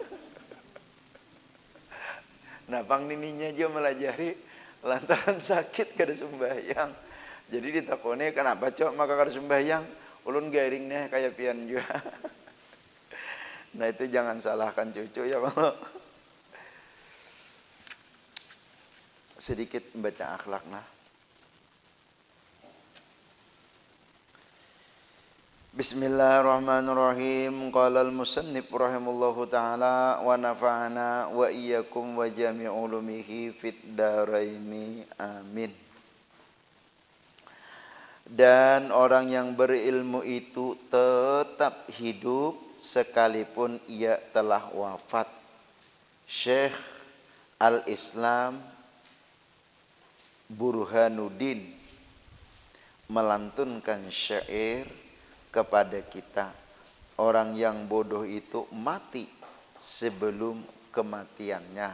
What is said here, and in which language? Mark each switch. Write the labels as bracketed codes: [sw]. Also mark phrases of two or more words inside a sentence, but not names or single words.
[bjn] Nah pang nininya juga melajari lantaran sakit kada sembahyang. Jadi ditakoni kenapa cok maka kada sembahyang, ulun garing nih kayak pian juga. [id] Nah itu jangan salahkan cucu ya kalau sedikit membaca akhlak nah. [ar] Bismillahirrahmanirrahim. قال المصنف رحمه الله تعالى ونفعنا وإياكم وجميع علومه في الدارين آمين. [id] Dan orang yang berilmu itu tetap hidup sekalipun ia telah wafat. Syekh Al-Islam Burhanuddin melantunkan syair kepada kita, orang yang bodoh itu mati sebelum kematiannya.